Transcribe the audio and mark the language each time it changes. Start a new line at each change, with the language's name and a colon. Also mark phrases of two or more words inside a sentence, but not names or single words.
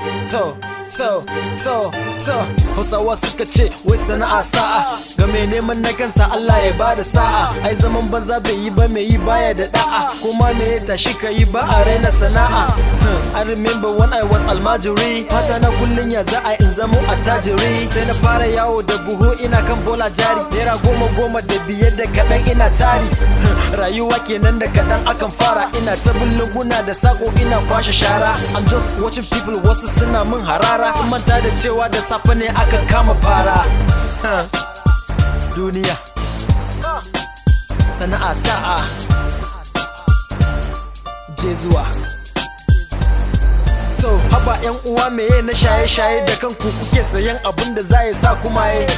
Hausa: To, to, to, to. Hausawa suka ce, wai sana'a sa'a. Ga mai neman na kansa, Allah ya bada sa'a. Ai zaman banza bai yi ba, mai yi baya da da'a. Kuma me ya tashi ka yi ba a raina sana'a.
English: Hmm, I remember when I was almajiri.
Hausa: Fata na kullum ya za a in zamo attajiri. Sai na fara yawo da buhu ina kan bola jari. Naira goma, goma da biyar da kaɗan ina tari. Hmm, rayuwa kenan da kaɗan akan fara. Ina ta bin lunguna da saƙo ina kwashe shara.
English: I'm just watching people,
Hausa: wasu suna min harara. Sun manta da cewa da safe ne akan kama fara. Huh. Duniya. Sana'a sa'a. Je zuwa. So, haba yan uwa meye na shaye-shaye da kanku kuke sayan abin da za ya sa ku maye.